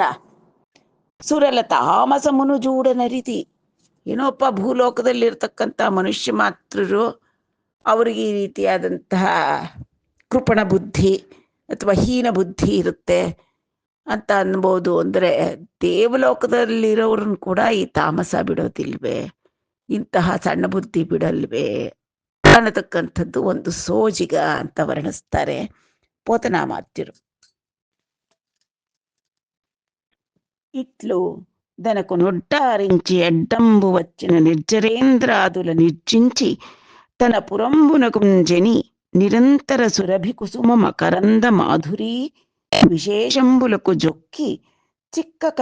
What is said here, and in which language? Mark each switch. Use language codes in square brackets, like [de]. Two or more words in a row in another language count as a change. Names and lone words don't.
[te] సురల తామస మునుజూడన రీతి, [kn] ಏನೋಪ್ಪ ಭೂಲೋಕದಲ್ಲಿರ್ತಕ್ಕಂಥ ಮನುಷ್ಯ ಮಾತ್ರರು ಅವ್ರಿಗೆ ಈ ರೀತಿಯಾದಂತಹ ಕೃಪಣ ಬುದ್ಧಿ ಅಥವಾ ಹೀನ ಬುದ್ಧಿ ಇರುತ್ತೆ ಅಂತ ಅನ್ಬೋದು. ಅಂದರೆ ದೇವಲೋಕದಲ್ಲಿರೋರನ್ನು ಕೂಡ ಈ ತಾಮಸ ಬಿಡೋದಿಲ್ವೇ, ಇಂತಹ ಸಣ್ಣ ಬುದ್ಧಿ ಬಿಡಲ್ವೇ ಅನ್ನತಕ್ಕಂಥದ್ದು ಒಂದು ಸೋಜಿಗ ಅಂತ ವರ್ಣಿಸ್ತಾರೆ ಪೋತನಾಮಾತ್ಯರು. [te] ఇట్లు దనకు నొడ్డారించి అడ్డంబు వచ్చిన నిర్జరేంద్రాదుల నిర్జించి తన పురంబునకుంజని నిరంతర సురభి కుసుమ మకరంద మాధురీ విశేషంబులకు జొక్కి చిక్కక